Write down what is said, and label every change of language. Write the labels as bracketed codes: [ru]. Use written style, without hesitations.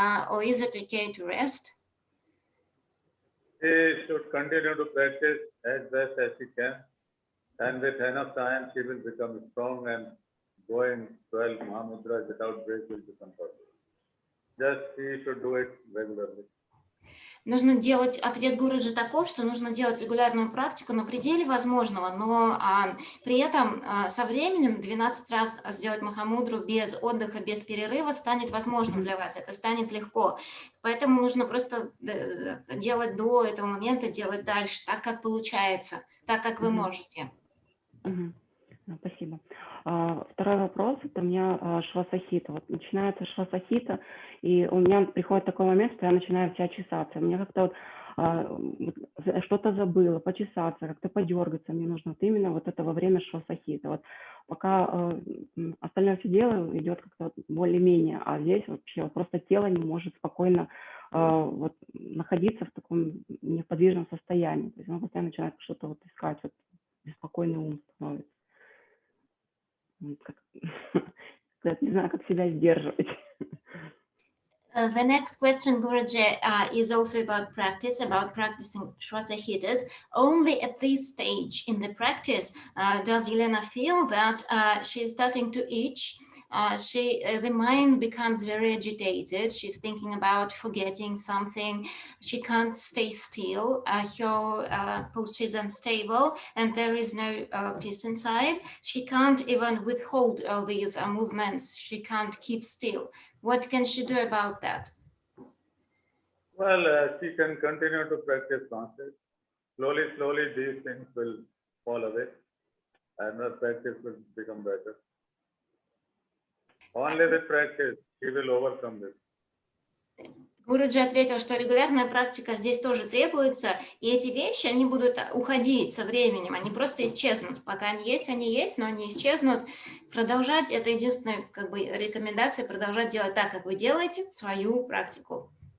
[en] Or is it okay to rest? She should continue to practice as best as she can. And with enough time, she will become strong, and going 12 Mahamudras without break will become possible. Just she should do it regularly. [ru] нужно делать, ответ Гуруджи таков, что нужно делать регулярную практику на пределе возможного, но при этом со временем 12 раз сделать Махамудру без отдыха, без перерыва станет возможным для вас, это станет легко. Поэтому нужно просто делать до этого момента, делать дальше, так как получается, так как вы можете. Спасибо. Второй вопрос, это у меня швасахита. Вот начинается швасахита, и у меня приходит такой момент, что я начинаю вся чесаться. Мне как-то вот что-то забыла, почесаться, как-то подергаться мне нужно. Вот именно вот это во время швасахита. Вот пока остальное все дело идет как-то вот более-менее, а здесь вообще вот просто тело не может спокойно вот находиться в таком неподвижном состоянии. То есть оно постоянно начинает что-то вот искать, вот беспокойный ум становится. Не знаю, как себя сдерживать. [en] The next question, Guruji, is also about practice, about practicing Shvasahitas. Only at this stage in the practice does Yelena feel that she is starting to itch. The mind becomes very agitated. She's thinking about forgetting something. She can't stay still. Her posture is unstable, and there is no peace inside. She can't even withhold all these movements. She can't keep still. What can she do about that? Well, she can continue to practice constantly. Slowly, these things will fall away, and her practice will become better. Only with practice, she will overcome this. [ru] Гуруджи ответил, что регулярная практика здесь тоже требуется, и эти вещи, они будут уходить со временем, они просто исчезнут. Пока они есть, но они исчезнут. Продолжать, это единственная как бы рекомендация, продолжать делать так, как вы делаете, свою практику.